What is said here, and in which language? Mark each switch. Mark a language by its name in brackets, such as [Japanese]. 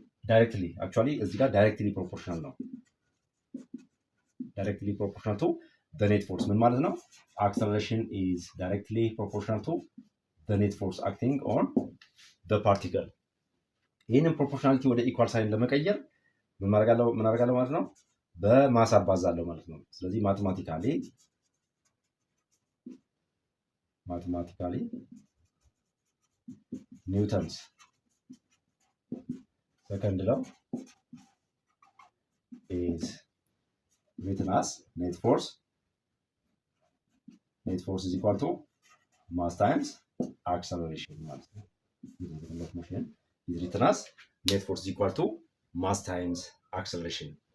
[English] directly actually እዚህ ጋር directly proportional ነው። directly proportional to the net force [Amharic] ምን ማለት ነው? [English] acceleration is directly proportional to the net force acting on the particle [Amharic] ይህንን ፕሮፖርሽናሊቲ ወደ ኢኳል ሳይን ለመቀየር ምን አደርጋለሁ ማለት ነው? በማስ አባዛለሁ ማለት ነው። ስለዚህ [English] ማቴማቲካሊ ኒውተንስ ሰከንድ ላው is written as net force is equal to mass times acceleration ማለት ነው። motion is written as net force is equal to mass times acceleration.